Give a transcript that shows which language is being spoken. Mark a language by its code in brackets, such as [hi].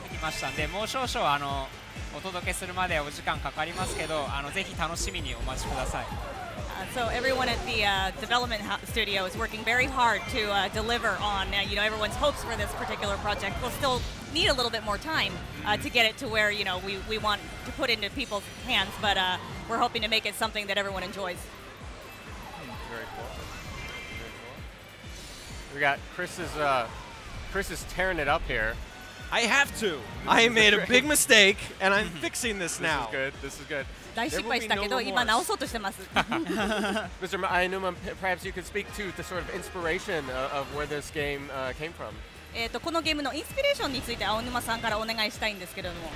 [ja] したんで、もう少々お届けするまでお時間かかりますけど、ぜひ楽しみにお待ちください。 [en] So everyone at the development studio is working very hard to deliver on everyone's hopes for this particular project. We'll still need a little bit more time to get it to where we want to put into people's hands, but we're hoping to make it something that everyone enjoys. Very cool. Very cool. We got Chris is tearing it up here. I have to. I made a big mistake, and I'm fixing this now. This is good. [ja] 大失敗したけど今直そうとしてます。 [en] Mr. Aonuma, perhaps you could speak to the sort of inspiration of where this game came from. [ja] このゲームのインスピレーションについて青沼さんからお願いしたいんですけれども。